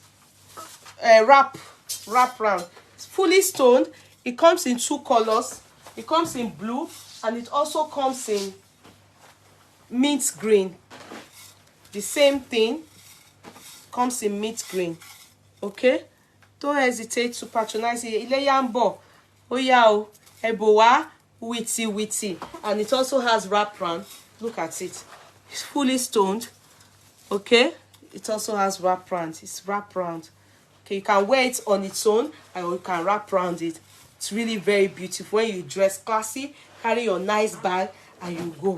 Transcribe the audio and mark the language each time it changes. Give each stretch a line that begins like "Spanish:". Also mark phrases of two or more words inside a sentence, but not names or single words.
English: Wrap round. It's fully stoned. It comes in 2 colors. It comes in blue, and it also comes in mint green. The same thing comes in mint green. Okay? Don't hesitate to patronize it. Ileyambo. Oyao. Ebowa. Witty. And it also has wraparound. Look at it. It's fully stoned. Okay? It also has wraparound. It's wraparound. Okay, you can wear it on its own, or you can wrap around it. It's really very beautiful. When you dress classy, carry your nice bag, and you go.